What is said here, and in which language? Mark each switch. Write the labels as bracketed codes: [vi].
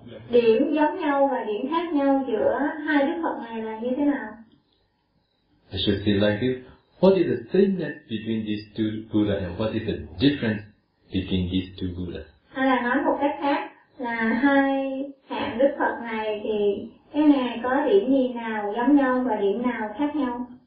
[vi] Điểm giống nhau và điểm khác nhau giữa hai Đức Phật này là như thế nào? [en] I should say like this. What is the sameness between these two Buddha and what is the difference between these two Buddha? [vi] Hay là nói một cách khác là hai hạng Đức Phật này thì cái này có điểm gì nào giống nhau và điểm nào khác nhau?